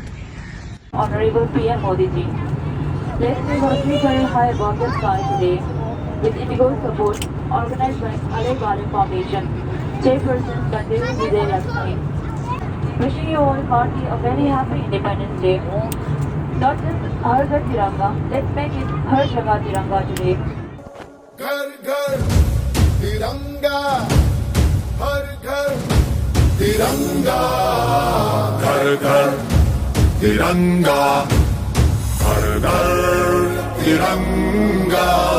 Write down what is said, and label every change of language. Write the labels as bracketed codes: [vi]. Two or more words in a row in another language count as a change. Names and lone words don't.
[en] Honorable PM Modi ji, let's be working for a high above the sky today with Indigo support organized by Alai Balai Foundation. Chairperson Bandaru Vijayalakshmi. Wishing you all hearty a very happy Independence Day. Not just Har Ghar Tiranga, let's make it [hi] हर जगह तिरंगा [en] today. [hi] घर घर तिरंगा, हर घर तिरंगा, घर घर तिरंगा, हर घर तिरंगा.